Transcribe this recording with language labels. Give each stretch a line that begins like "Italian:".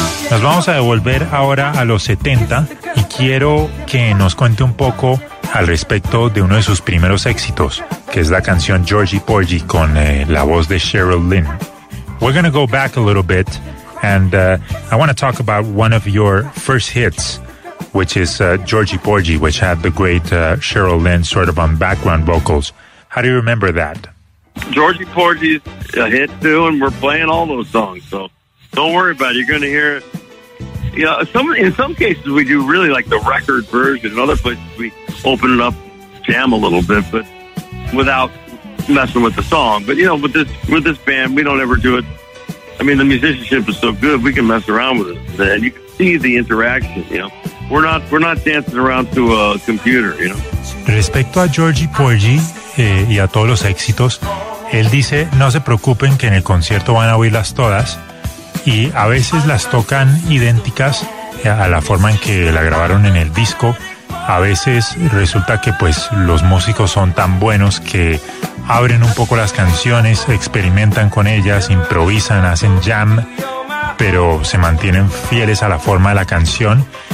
Spanish: Nos vamos a devolver ahora a los 70 y quiero que nos cuente un poco al respecto de uno de sus primeros éxitos, que es la canción Georgie Porgy con la voz de Cheryl Lynn.
English: We're going to go back a little bit, and I want to talk about one of your first hits, which is Georgie Porgy, which had the great Cheryl Lynn sort of on background vocals. How do you remember that? Georgie Porgy's a hit too, and we're playing all those songs, so don't worry about it. You're going to hear it. You know, in some cases, we do really like the record version. In other places, we open it up, jam a little bit, but without messing with the song. But, you know, with this band, we don't ever do it. I mean, the musicianship is so good, we can mess around with it. And you can see the interaction, you know. We're not dancing around to a computer, you know.
Spanish: Respecto a Georgie Porgy y a todos los éxitos, él dice, no se preocupen que en el concierto van a oírlas todas. Y a veces las tocan idénticas a la forma en que la grabaron en el disco. A veces resulta que pues los músicos son tan buenos que abren un poco las canciones, experimentan con ellas, improvisan, hacen jam, pero se mantienen fieles a la forma de la canción.